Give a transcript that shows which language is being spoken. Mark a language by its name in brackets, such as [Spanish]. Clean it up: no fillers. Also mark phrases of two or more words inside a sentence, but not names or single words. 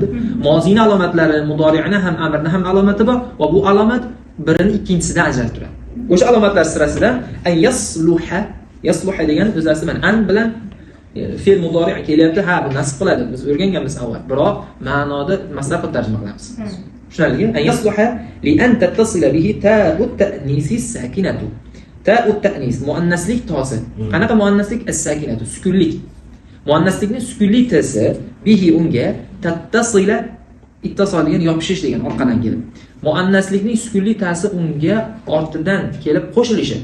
[Uzbek] Mozini alomatlari, mudori'ni ham, amrni ham alomati bor va bu alomat birini ikkinchisidan ajratib turadi. O'sha alomatlar sirasidan [Arabic] أن يصلح [Uzbek] degan o'zasi bilan an bilan fe'l mudori' kelyapti, ha, bu nasb qiladi. Biz o'rganganmiz avval. Biroq ma'noda masdar qilib tarjima qilamiz. Tushunarlimi? [Arabic] أن يصلح لأن تتصل به تاء التأنيث الساكنة. تاء التأنيث [Uzbek] muannaslik to'si. Qanaqa muannaslik? As-sakinatu, sukunlik. Muannaslikning sukunlik to'si bihi unga tattasila ittisol degan yopishish degan orqadan kelib. Muannaslikning sukunlik to'si unga ortidan kelib qo'shilishi.